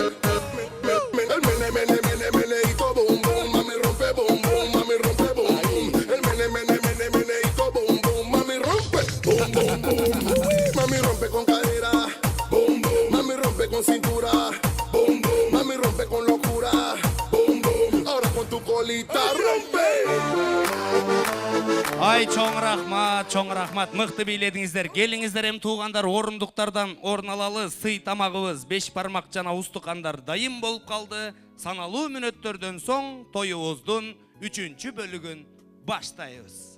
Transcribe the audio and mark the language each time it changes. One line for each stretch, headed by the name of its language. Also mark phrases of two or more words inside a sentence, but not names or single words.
Spanish: El mene, mene, mene, meneito, boom, boom, mami rompe, boom, boom, mami rompe, boom, boom. El mene, mene, mene, meneito, boom, boom, mami rompe, boom, boom, boom. Mami rompe con cadera, boom, boom. Mami rompe con cintura, boom, boom. Mami rompe con locura, boom, boom. Ahora con tu colita rompe.
Kyrgyz: Ай, чоң рахмат, мықты бийледиңиздер. Келиңиздер эми туугандар, орындуктардан орун алалы. Сый тамагыбыз, 5 бармак жана устукандар дайым болуп калды. Саналуу мүнөттөрдөн соң тоюбуздун 3-чү бөлүгүн баштайбыз.